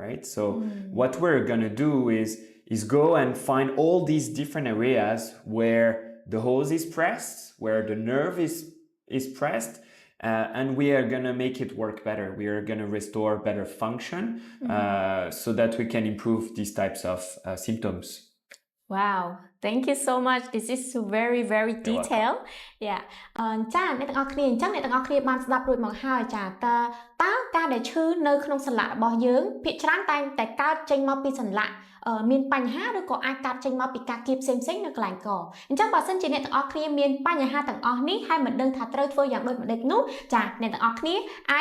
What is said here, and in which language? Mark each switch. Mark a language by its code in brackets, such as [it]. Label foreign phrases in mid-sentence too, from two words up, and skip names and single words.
[en] So what we're gonna do is is go and find all these different areas where the hose is pressed, where the nerve is pressed, and we are going to make it work better. We are going to restore better function so that we can improve these types of symptoms. Wow, thank you so much. This is very, very detailed. Yeah. [km] ចាអ្នកទាំងអស់គ្នាអញ្ចឹងអ្នកទាំងអស់គ្នាបានស្ដាប់រួចមកហើយចាតើការដែលឈឺនៅក្នុងសន្លាក់របស់យើងភាគច្រើនតែកើតចេញមកពីសន្លាក់មានបញ្ហាឬក៏អាចកើតចេញមកពីការគៀបផ្សេង ៗនៅកន្លែងកអញ្ចឹងបើសិនជាអ្នកទាំងអស់គ្នាមានបញ្ហាទាំងអស់នេះហើយមិនដឹងថាត្រូវធ្វើយ៉ាងដូចម្តេចនោះចាអ្នកទាំងអស់គ្នាអាច